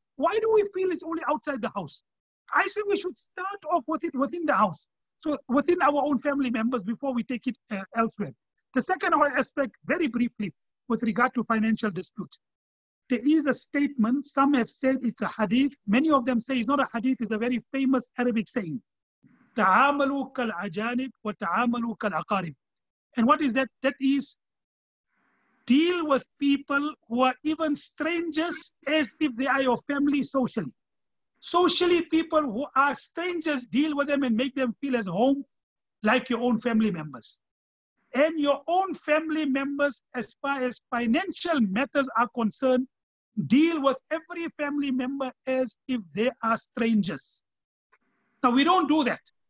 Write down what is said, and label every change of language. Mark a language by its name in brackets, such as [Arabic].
[English] Why do we feel it's only outside the house? I say we should start off with it within the house. So within our own family members before we take it elsewhere. The second aspect, very briefly, with regard to financial disputes. There is a statement, some have said it's a hadith. Many of them say it's not a hadith, it's a very famous Arabic saying. [Arabic] تعاملوا كالأجانب وتعاملوا كالأقارب. [English] And what is that? That is, deal with people who are even strangers as if they are your family socially. Socially, people who are strangers, deal with them and make them feel at home like your own family members. And your own family members, as far as financial matters are concerned, deal with every family member as if they are strangers. Now, we don't do that.